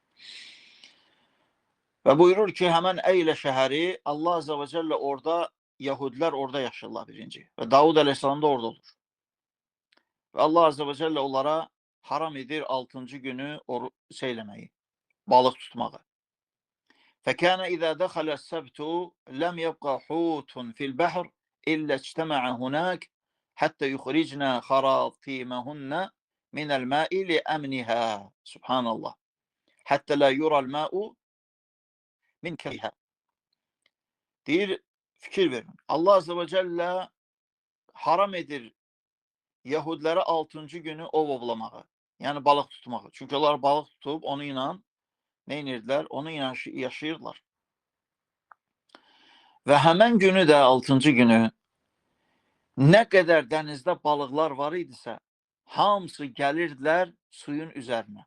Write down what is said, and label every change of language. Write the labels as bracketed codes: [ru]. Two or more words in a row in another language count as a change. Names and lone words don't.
[az] Və buyurur ki, həmən Əylə şəhəri [ar] الله عز وجل [az] orada, Yahudilər orada yaşayırlar birinci. Və Davud Aleyhisselam da orada olur. Və [ar] الله عز وجل [az] onlara haram edir 6-cı günü şeyləməyi, balıq tutmağı. [ar] فَكَانَ إِذَا دَخَلَ السَّبْتُ لَمْ يَبْقَ حُوتٌ فِي الْبَحْرِ إِلَّا اجْتَمَعَ هُنَاكَ حَتَّى يُخْرِجْنَا خَرَاطِيمَهُنَّ مِنَ الْمَاءِ لِأَمْنِهَا. Subhanallah. حَتَّى لَا يُرَى الْمَاءُ مِنْ كَيْهَا. [az] Deyir, fikir verin. [ar] الله عز وجل [az] haram edir Yahudilərə 6-cı günü ov ovlamağı. Yəni balıq tutmağı. Çünki onlar balıq tutub onu ilə nə edirdilər? Onu ilə yaşayırlar. Və həmən günü də 6-cı günü nə qədər dənizdə balıqlar var idisə, hamısı gəlirdilər suyun üzərinə.